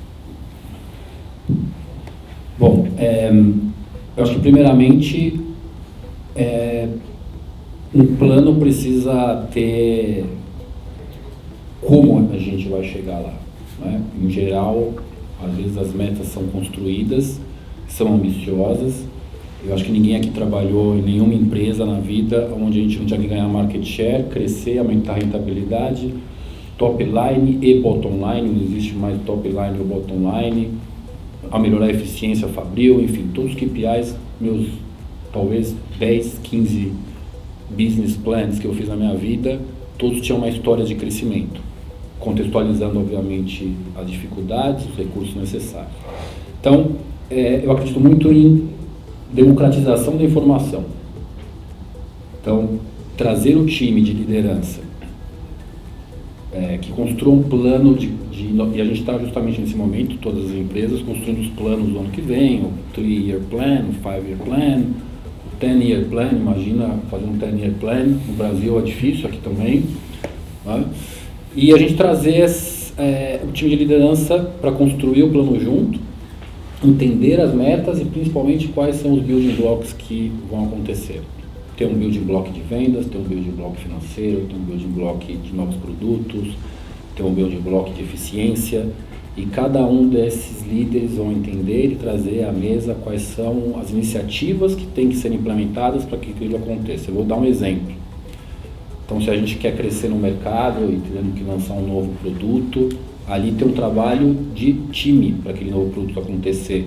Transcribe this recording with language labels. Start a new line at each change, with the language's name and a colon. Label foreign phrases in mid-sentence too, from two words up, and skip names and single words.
Portuguese: Bom, eu acho que primeiramente um plano precisa ter como a gente vai chegar lá, né? Em geral, às vezes as metas são construídas, são ambiciosas. Eu acho que ninguém aqui trabalhou em nenhuma empresa na vida onde a gente não tinha que ganhar
English: market share,
Portuguese: crescer, aumentar a rentabilidade,
English: top line e bottom line,
Portuguese: não existe mais
English: top line
Portuguese: ou
English: bottom line,
Portuguese: a melhorar a eficiência fabril, enfim, todos os KPIs, meus talvez 10, 15
English: business plans
Portuguese: que eu fiz na minha vida, todos tinham uma história de crescimento, contextualizando, obviamente, as dificuldades, os recursos necessários. Então, eu acredito muito em democratização da informação. Então, trazer o time de liderança que construa um plano e a gente está justamente nesse momento, todas as empresas, construindo os planos do ano que vem, o
English: 3-year plan,
Portuguese: o
English: 5-year plan, 10-year plan,
Portuguese: imagina fazer um
English: 10-year plan,
Portuguese: no Brasil é difícil, aqui também, né? E a gente trazer o time de liderança para construir o plano junto, entender as metas e principalmente quais são os
English: building blocks
Portuguese: que vão acontecer. Tem um
English: building block
Portuguese: de vendas, tem um
English: building block
Portuguese: financeiro, tem um
English: building block
Portuguese: de novos produtos, tem um
English: building block
Portuguese: de eficiência, e cada um desses líderes vão entender e trazer à mesa quais são as iniciativas que têm que ser implementadas para que aquilo aconteça. Eu vou dar um exemplo. Então, se a gente quer crescer no mercado e temos que lançar um novo produto, ali tem um trabalho de time para aquele novo produto acontecer.